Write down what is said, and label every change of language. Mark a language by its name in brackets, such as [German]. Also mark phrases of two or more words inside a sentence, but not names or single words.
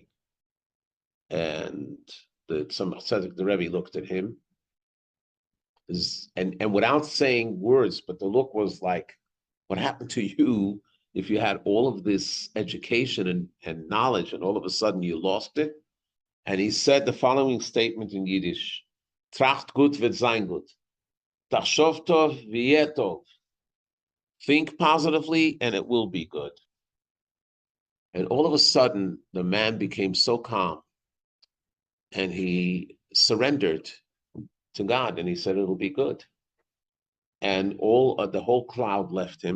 [English] And the Tzemach Tzedek, the Rebbe, looked at him, and without saying words, but the look was like, what happened to you if you had all of this education and knowledge, and all of a sudden you lost it? And he said the following statement in Yiddish: [Yiddish] טראַכט גוט וועט זײַן גוט. [Hebrew] תחשוב טוב ויהיה טוב. [English] Think positively and it will be good. And all of a sudden, the man became so calm, and he surrendered to God, and he said, it'll be good. And the whole crowd left him.